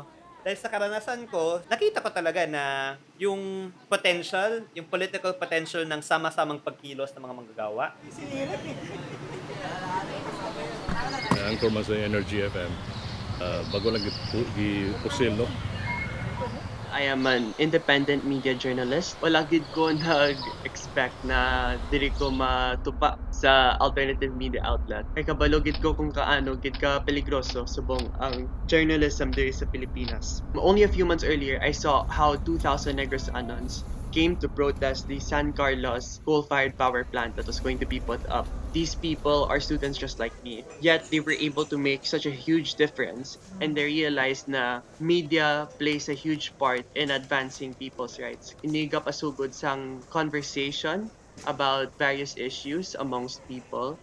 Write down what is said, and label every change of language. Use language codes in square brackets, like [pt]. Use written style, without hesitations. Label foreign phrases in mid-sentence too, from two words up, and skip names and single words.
[tl] Dahil sa karanasan ko, nakita ko talaga na yung potential, yung political potential ng sama-samang pagkilos ng mga manggagawa. [en] Anchor man sa Energy FM. [hil] Bago lang gipusil, no? [en] I am an independent media journalist. [hil] Wala gid ko nag-expect na dili ko matupa sa [en] alternative media outlet. [hil] Kay kabalo gid ko kung kaano gid ka peligroso subong ang journalism diri sa Pilipinas. [en] Only a few months earlier, I saw how 2,000 Negros Anons came to protest the San Carlos coal-fired power plant that was going to be put up. These people are students just like me, yet they were able to make such a huge difference, and they realized na media plays a huge part in advancing people's rights. [hil] Iniga pasugod sang [en] conversation about various issues amongst people.